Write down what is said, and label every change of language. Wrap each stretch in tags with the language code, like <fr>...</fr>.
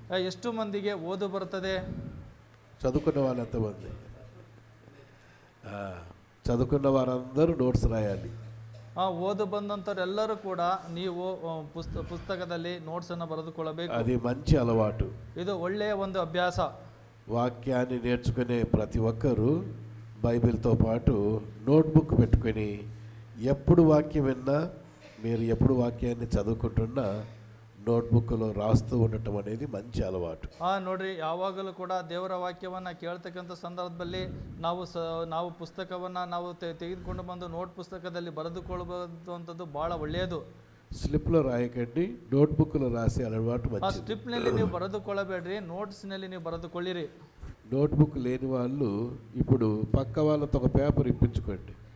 <kn>ಎಷ್ಟು ಮಂದಿಗೆ ಓದು ಬರ್ತದೆ?</kn> <te>చదువుకున్న వాళ్ళు ఎంతమంది? చదువుకున్న వారందరూ నోట్స్ రాయాలి.</te> <kn>ಓದು ಬಂದಂಥವ್ರೆಲ್ಲರೂ ಕೂಡ ನೀವು ಪುಸ್ತಕದಲ್ಲಿ ನೋಟ್ಸನ್ನು ಬರೆದುಕೊಳ್ಳಬೇಕು.</kn> <te>అది మంచి అలవాటు.</te> <kn>ಇದು ಒಳ್ಳೆಯ ಒಂದು ಅಭ್ಯಾಸ.</kn> <te>వాక్యాన్ని నేర్చుకునే ప్రతి ఒక్కరూ బైబిల్తో పాటు నోట్బుక్ పెట్టుకొని ఎప్పుడు వాక్యం విన్నా, మీరు ఎప్పుడు వాక్యాన్ని చదువుకుంటున్నా నోట్బుక్లో రాస్తూ ఉండటం అనేది మంచి అలవాటు.</te> <kn>ನೋಡ್ರಿ, ಯಾವಾಗಲೂ ಕೂಡ ದೇವರ ವಾಕ್ಯವನ್ನು ಕೇಳ್ತಕ್ಕಂಥ ಸಂದರ್ಭದಲ್ಲಿ ನಾವು ಪುಸ್ತಕವನ್ನು ನಾವು ತೆಗೆದುಕೊಂಡು ಬಂದು ನೋಟ್ ಪುಸ್ತಕದಲ್ಲಿ ಬರೆದುಕೊಳ್ಳುವಂಥದ್ದು ಭಾಳ ಒಳ್ಳೆಯದು.</kn> <te>స్లిప్లో రాయకండి, నోట్బుక్లో రాసే అలవాటు మంచిది.</te> <kn>ಸ್ಲಿಪ್ನಲ್ಲಿ ನೀವು ಬರೆದುಕೊಳ್ಳಬೇಡ್ರಿ, ನೋಟ್ಸ್ನಲ್ಲಿ ನೀವು ಬರೆದುಕೊಳ್ಳಿರಿ.</kn> <te>నోట్బుక్ లేని వాళ్ళు ఇప్పుడు పక్క వాళ్ళతో ఒక పేపర్ ఇప్పించుకోండి.</te>